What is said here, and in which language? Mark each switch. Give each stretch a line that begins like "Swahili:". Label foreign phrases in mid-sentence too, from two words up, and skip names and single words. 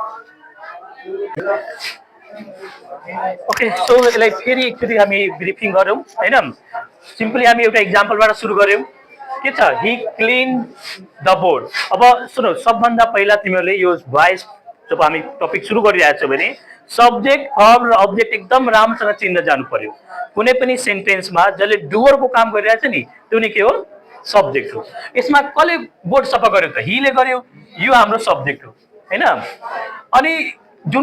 English: okay so
Nepali: यसलाई फेरि एकचोटि हामी ब्रिफिङ गरौँ हैन सिम्पली हामी एउटा एक्जाम्पलबाट सुरु गर्यौं के छ
English: he clean the board
Nepali: अब सुनौ सबभन्दा पहिला तिमीहरूले यो भोइस जब हामी टपिक सुरु गरिरहेका छौं भने सब्जेक्ट वर्ब र अब्जेक्ट एकदम राम्रोसँग चिन्न जानु पर्यो कुनै पनि सेन्टेन्समा जसले डुअरको काम गरिरहेछ नि त्यो नै के हो सब्जेक्ट हो यसमा कसले बोर्ड सफा गर्यो त हीले गर्यो यो हाम्रो सब्जेक्ट हो हैन अनि जुन